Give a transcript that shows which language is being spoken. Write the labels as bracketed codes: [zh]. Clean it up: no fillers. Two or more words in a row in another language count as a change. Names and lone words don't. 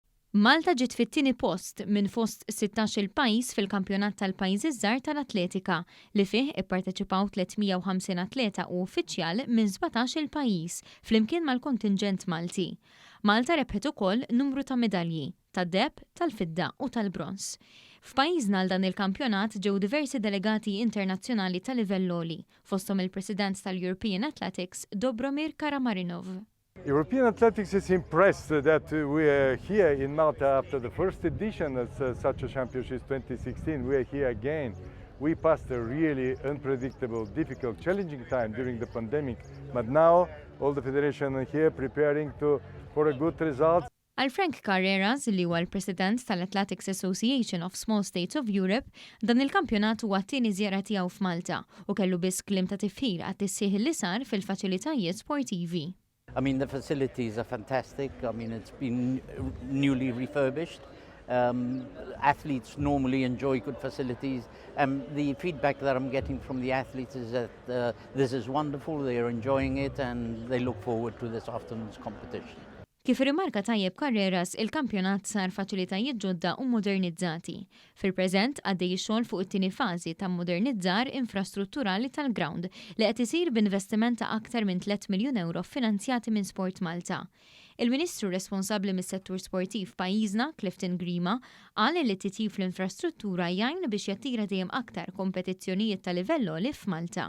[mt] Malta ġiet fit-tieni post minn fost 16 pajjiż fil-kampjonat tal-pajjiżi żgħar tal-atletika li fih ipparteċipaw 350 atleta u uffiċjal minn 17 pajjiż flimkien mal-kontinġent Malti. Malta rebħet ukoll numru ta' medalji tad-deheb, tal-fidda u tal-brons. F'pajjiżna għal dan il-kampjonat ġew diversi delegati internazzjonali ta' livell għoli, fosthom il-President tal-European Athletics Dobromir Karamarinov. [en] European Athletics is impressed that we are here in Malta after the first edition of such a championship 2016. We are here again. We passed a really unpredictable, difficult, challenging time during the pandemic, but now all the federation are here preparing for a good result. [mt] Għal Frank Carreras, li huwa l-President tal-Athletics Association of Small States of Europe, dan il-kampjonat huwa t-tieni żjara tiegħu f'Malta u kellu biss kliem ta' tifħir għat-tissieħ li sar fil-faċilitajiet sportivi. [en] I mean, the facilities are fantastic. I mean, it's been newly refurbished. Athletes normally enjoy good facilities. The feedback that I'm getting from the athletes is that this is wonderful, they're enjoying it, and they look forward to this afternoon's competition. [mt] Kif rimarka tajjeb Carreras, il-kampjonat sar faċilitajiet ġodda u modernizzati. Fil-preżent għaddej xogħol fuq it-tieni fażi ta' modernizzar infrastrutturali tal-ground li qed isir b'investiment ta' aktar minn 3 miljun euro finanzjati minn Sport Malta. Il-Ministru responsabbli mis-settur sportiv pajjiżna, Clifton Grima, qal li titjib fl-infrastruttura jgħin biex jattira dejjem aktar kompetizzjonijiet ta' livell għoli f'Malta.